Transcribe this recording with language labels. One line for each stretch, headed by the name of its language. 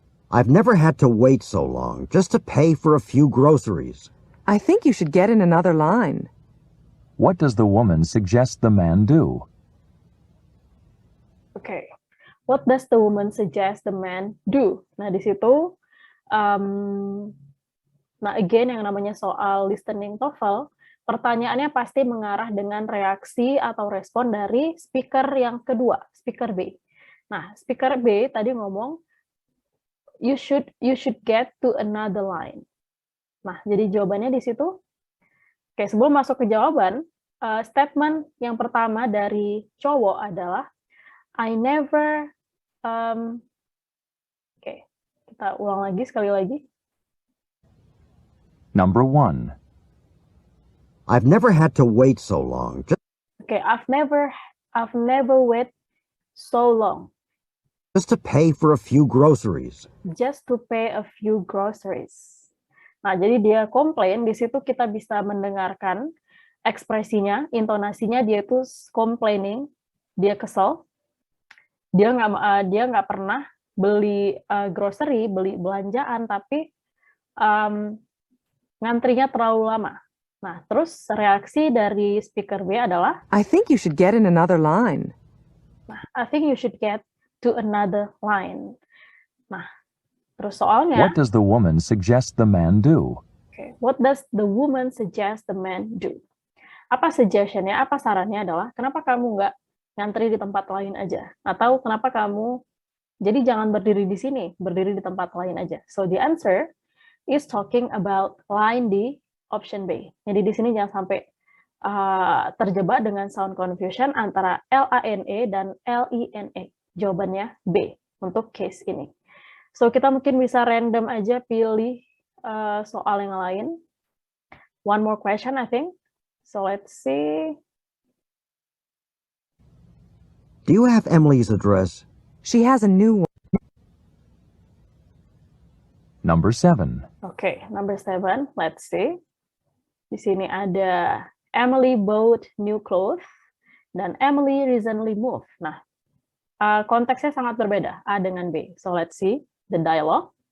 English: I've never had to wait so long just to pay for a few groceries. I think you should get in another line. What does the woman suggest the man do? Okay. What does the woman suggest the man do?
Indonesian: Nah, di situ, nah again yang namanya soal listening TOEFL, pertanyaannya pasti mengarah dengan reaksi atau respon dari speaker yang kedua, speaker B. Nah, speaker B tadi ngomong,
English: you should get to another line.
Indonesian: Nah, jadi jawabannya di situ. Oke, sebelum masuk ke jawaban, statement yang pertama dari cowok adalah,
English: I never.
Indonesian: Oke, kita ulang lagi sekali lagi.
English: Number 1. I've never had to wait so long. Oke, I've never wait so long. Just to pay for a few groceries. Just to pay a few groceries.
Indonesian: Nah, jadi dia komplain, di situ kita bisa mendengarkan ekspresinya, intonasinya, dia itu complaining, dia kesel. Dia nggak pernah beli grocery, beli belanjaan, tapi ngantrinya terlalu lama. Nah, terus reaksi dari speaker B adalah,
English: I think you should get in another line. Nah, I think you should get to another line.
Indonesian: Nah, terus soalnya,
English: What does the woman suggest the man do? Okay, what does the woman suggest the man do?
Indonesian: Apa suggestion-nya, apa sarannya adalah, kenapa kamu nggak ngantri di tempat lain aja? Atau kenapa kamu, jadi jangan berdiri di sini, berdiri di tempat lain aja.
English: So the answer is talking about line di option B.
Indonesian: Jadi di sini jangan sampai terjebak dengan sound confusion antara L-A-N-E dan L-I-N-E. Jawabannya B untuk case ini. So kita mungkin bisa random aja pilih soal yang lain.
English: One more question, I think. So let's see. Do you have Emily's address? She has a new one. Number 7. Okay, number 7. Let's see.
Indonesian: Di sini ada
English: Emily bought new clothes dan Emily recently moved.
Indonesian: Nah, konteksnya sangat berbeda, A dengan B.
English: So let's see. the dialogue.